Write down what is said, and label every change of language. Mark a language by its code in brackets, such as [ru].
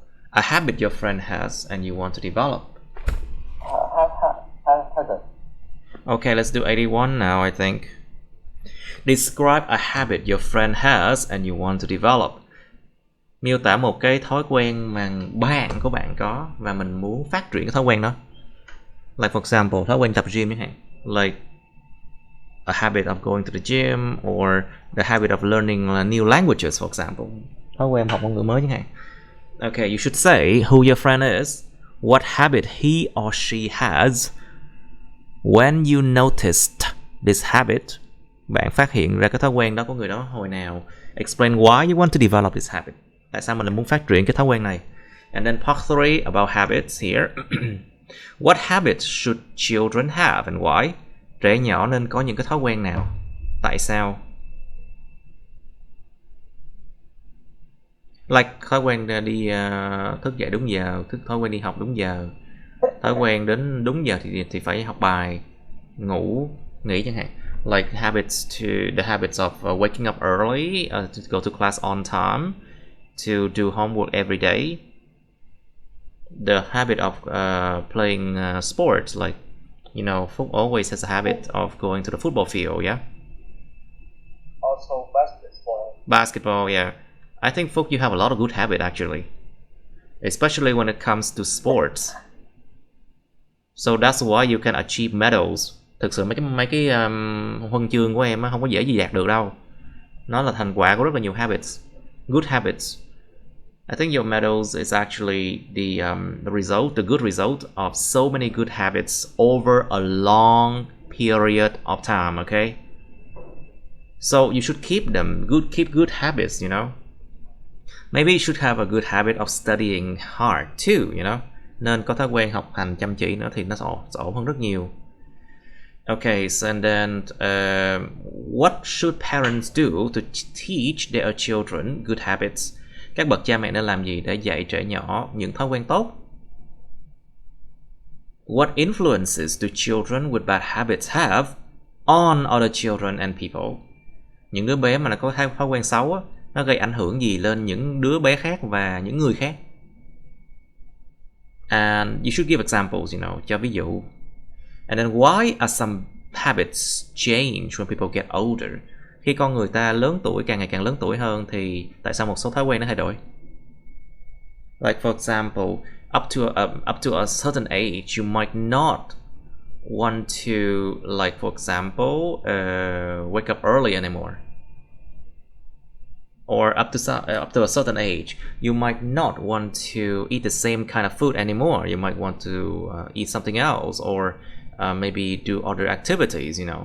[en] A habit your friend has and you want to develop. Okay, let's do 81 now, I think. Describe a habit your friend has and you want to develop. [vi] Miêu tả một cái thói quen mà bạn của bạn có và mình muốn phát triển cái thói quen đó. [en] Like for example, [vi] thói quen tập gym chẳng hạn. [en] Like a habit of going to the gym or the habit of learning new languages, for example. [vi] Thói quen học ngôn ngữ mới chẳng hạn. [en] Okay, you should say who your friend is, what habit he or she has, when you noticed this habit. [vi] Bạn phát hiện ra cái thói quen đó của người đó hồi nào. [en] Explain why you want to develop this habit. [vi] Tại sao mình lại muốn phát triển cái thói quen này. [en] And then part 3 about habits here. What habits should children have and why? [vi] Trẻ nhỏ nên có những cái thói quen nào? Tại sao? Like thói quen đi thức dậy đúng giờ, thói quen đi học đúng giờ, thói quen đến đúng giờ thì phải học bài, nghỉ chẳng hạn. [en] Like the habits of waking up early, to go to class on time, to do homework every day. The habit of playing sports, like always has a habit of going to the football field, yeah. Also Basketball, yeah. I think Phúc, you have a lot of good habit actually, especially when it comes to sports. So that's why you can achieve medals. [vi] Thực sự mấy cái huân chương của em không có dễ gì đạt được đâu. Nó là thành quả của rất là nhiều [en] habits, good habits. I think your medals is actually the good result of so many good habits over a long period of time. Okay, so you should keep good habits. Maybe you should have a good habit of studying hard too. [vi] Nên có thói quen học hành chăm chỉ nữa thì nó sẽ ổn hơn rất nhiều. [en] Okay, so and then what should parents do to teach their children good habits? [vi] Các bậc cha mẹ nên làm gì để dạy trẻ nhỏ những thói quen tốt? [en] What influences do children with bad habits have on other children and people? [vi] Những đứa bé mà nó có thói quen xấu á, nó gây ảnh hưởng gì lên những đứa bé khác và những người khác? [en] And you should give examples, [vi] cho ví dụ. [en] And then why are some habits change when people get older? [vi] Khi con người ta càng ngày càng lớn tuổi hơn thì tại sao một số thói quen nó thay đổi? [en] Like for example, up to a certain age, you might not want to, like for example, wake up early anymore. Or up to a certain age, you might not want to eat the same kind of food anymore. You might want to eat something else, or maybe do other activities.